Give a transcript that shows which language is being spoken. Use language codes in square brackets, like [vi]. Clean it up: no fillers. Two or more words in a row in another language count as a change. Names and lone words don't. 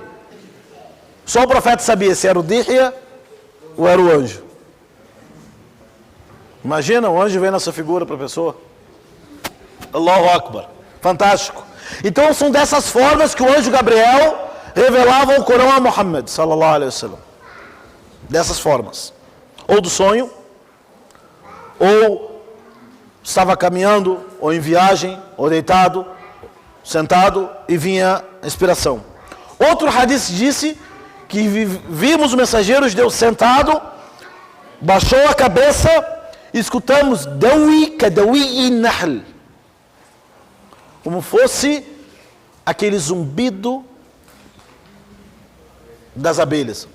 [pt] Só o profeta sabia se era o Dihya ou era o anjo. Imagina, o anjo vem nessa figura para a pessoa. [ar] الله أكبر. [pt] Fantástico. Então são dessas formas que o anjo Gabriel revelava o Corão a Muhammad [ar] صلى الله عليه وسلم. [pt] Dessas formas. Ou do sonho, ou estava caminhando, ou em viagem, ou deitado, sentado, e vinha a inspiração. Outro hadith disse que vimos o mensageiro de Deus sentado, baixou a cabeça e escutamos [ar] دوي كدوي النحل, [pt] como fosse aquele zumbido das abelhas.